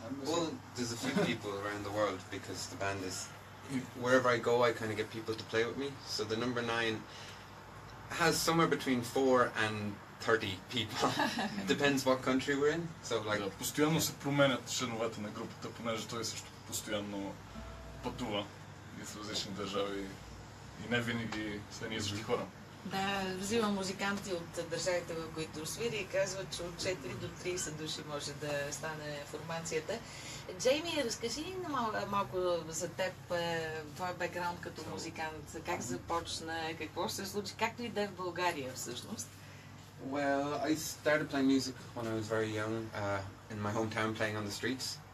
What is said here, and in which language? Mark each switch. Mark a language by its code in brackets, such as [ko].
[en] Well, there's a few people around the world because the band is, wherever I go I kind of get people to play with me. So the number 9 has somewhere between 4 and 30 people. Depends what country we're in. So like [bg] да, постоянно се променят членовете на групата, понеже той също постоянно пътува и с различни държави и не винаги са едни и същи хора. Да, взимам музиканти от държавите, в които свири и казват, че от 4 до 30 души може да стане формацията. Джейми, разкажи ни малко за теб, твой бекграунд като музикант. Как започна, какво се случи, както и да е в България всъщност? [en] Well, I started playing music when I was very young, in my hometown, playing on the streets.